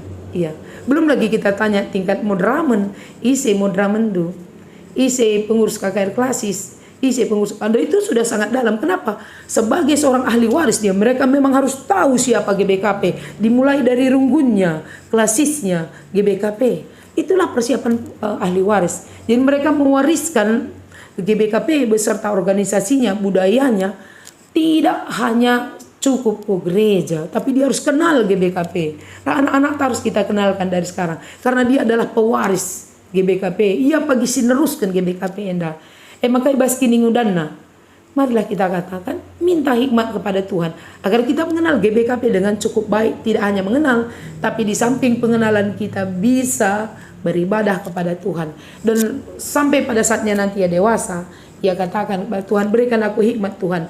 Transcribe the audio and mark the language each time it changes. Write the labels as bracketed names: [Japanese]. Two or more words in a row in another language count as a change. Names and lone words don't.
[Indonesian] Iya. Belum lagi kita tanya tingkat modramen, isi modramen du, isi pengurus KKR klasis, isi pengurus Anda itu sudah sangat dalam. Kenapa? Sebagai seorang ahli waris dia, mereka memang harus tahu siapa GBKP, dimulai dari runggunnya, klasisnya, GBKP. Itulah persiapan ahli waris. Jadi mereka mewariskan GBKP beserta organisasinya, budayanya, tidak hanya cukup ke gereja, tapi dia harus kenal GBKP. Nah, anak-anak harus kita kenalkan dari sekarang, karena dia adalah pewaris GBKP. [Batak Karo] Ia pagi sineruskan GBKP enda. Maka ibas kini ngudanna. [Indonesian] Marilah kita katakan, minta hikmat kepada Tuhan agar kita mengenal GBKP dengan cukup baik. Tidak hanya mengenal, tapi di samping pengenalan kita bisa beribadah kepada Tuhan. Dan sampai pada saatnya nanti ya dewasa, ia katakan, Tuhan berikan aku hikmat Tuhan.